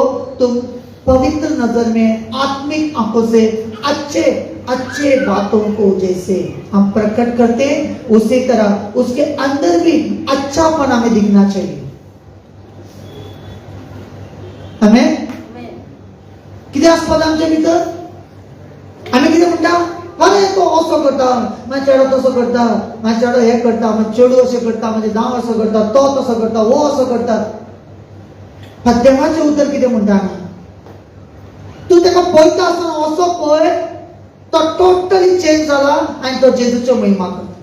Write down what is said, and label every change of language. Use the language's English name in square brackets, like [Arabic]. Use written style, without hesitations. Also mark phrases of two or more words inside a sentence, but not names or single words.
[Hindi] तुम पवित्र नजर में, आत्मिक आंखों से अच्छे बातों को जैसे हम प्रकट करते हैं, उसी तरह उसके अंदर भी अच्छापन हमें दिखना चाहिए. [Konkani] हमें कितें आसपाक आमचे भितर? आमी कितें म्हणटा, अरे तो असो करता, म्हाजो चेडो तसो करता, म्हाजो चेडो हें करता, म्हाजो चेडूं अशें करता, म्हाजे जांव असो करता, तो तसो करता, वो असो करता. पण देवाचें उतर कितें म्हणटा आमी? तूं ताका पळयता आसतना असो पळय, तो [English] totally change [Konkani] जाला आनी तो जेजूच्यो महिमा करता.